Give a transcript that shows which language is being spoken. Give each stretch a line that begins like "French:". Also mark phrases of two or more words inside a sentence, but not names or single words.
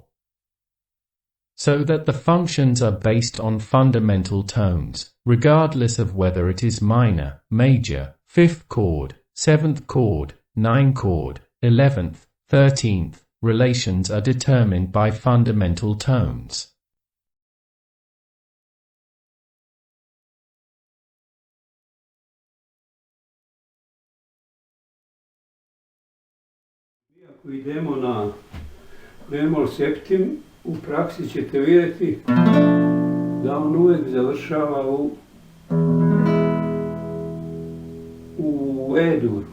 English: So that the functions are based on fundamental tones, regardless of whether it is minor, major, 5th chord, 7th chord, 9th chord, 11th, 13th. Relations are determined by fundamental tones.
Croatian: Ako idemo na bemol septim, u praksi ćete vidjeti da on uvijek završava u E-duru.